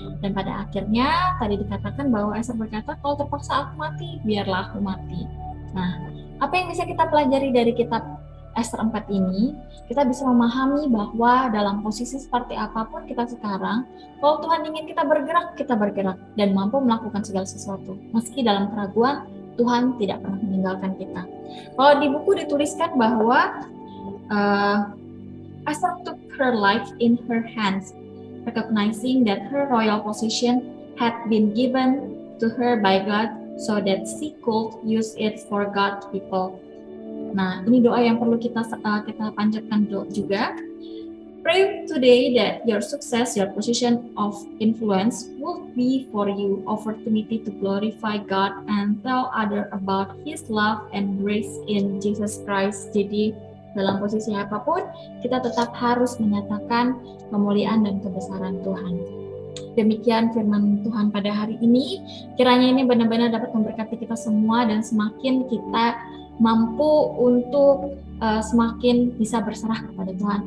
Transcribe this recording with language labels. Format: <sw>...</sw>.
<id>Dan pada akhirnya tadi dikatakan bahwa Esther berkata, kalau terpaksa aku mati, biarlah aku mati. Nah, Apa yang bisa kita pelajari dari kitab Ester 4 ini? Kita bisa memahami bahwa dalam posisi seperti apapun kita sekarang, kalau Tuhan ingin kita bergerak dan mampu melakukan segala sesuatu. Meski dalam keraguan, Tuhan tidak pernah meninggalkan kita. Kalau di buku dituliskan bahwa</id> <en>Esther took her life in her hands, recognizing that her royal position had been given to her by God so that she could use it for God's people.</en> <id>Nah, ini doa yang perlu kita panjatkan juga.</id> <en>Pray today that your success, your position of influence will be for you opportunity to glorify God and tell others about His love and grace in Jesus Christ.</en> <id>Jadi dalam posisi apapun, kita tetap harus menyatakan kemuliaan dan kebesaran Tuhan. Demikian firman Tuhan pada hari ini. Kiranya ini benar-benar dapat memberkati kita semua dan semakin kita mampu untuk semakin bisa berserah kepada Tuhan.</id>